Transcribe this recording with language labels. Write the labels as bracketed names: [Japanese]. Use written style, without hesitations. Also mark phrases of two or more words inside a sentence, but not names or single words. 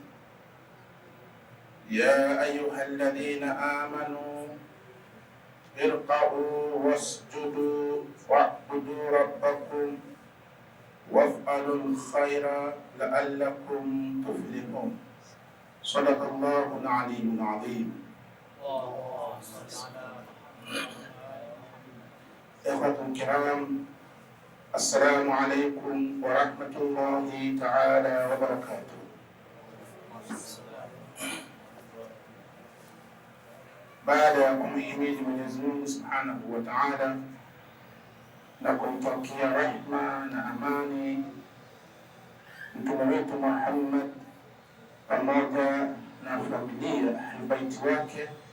[Arabic] يا أيها الذين آمنوا اركعوا واسجدوا واعبدوا ربكم وافعلوا الخير لعلكم تفلحون. صدق الله العلي العظيم. إخوة الكرام، السلام عليكم ورحمة الله تعالى وبركاته. [Swahili] Baada ya kumhimidi Mwenyezi Mungu [Arabic] سبحانه وتعالى [Swahili] na kumtakia rehma na amani mtume wetu Muhammad pamoja na familia Ahlul Bait wake,